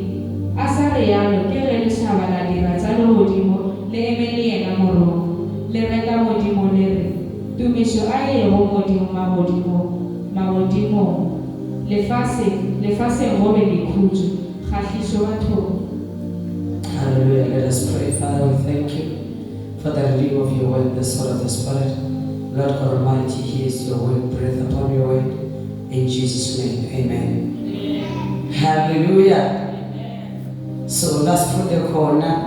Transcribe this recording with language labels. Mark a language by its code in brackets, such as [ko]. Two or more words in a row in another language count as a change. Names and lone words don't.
[nso] A sa rialo ke ge lešhaba la dira tša legodimo le emele yena morongo, le reka modimo le re, tumišo a yego modimo magodimong, lefaseng go be lekhutšo, kgahlišo bathong. [en] Hallelujah. Let us pray. Father, we thank you for the reading of your word, the sword of the Spirit. Lord God Almighty, here's your word, breathe upon your word. In Jesus' name, amen. Hallelujah. So let's put the corner.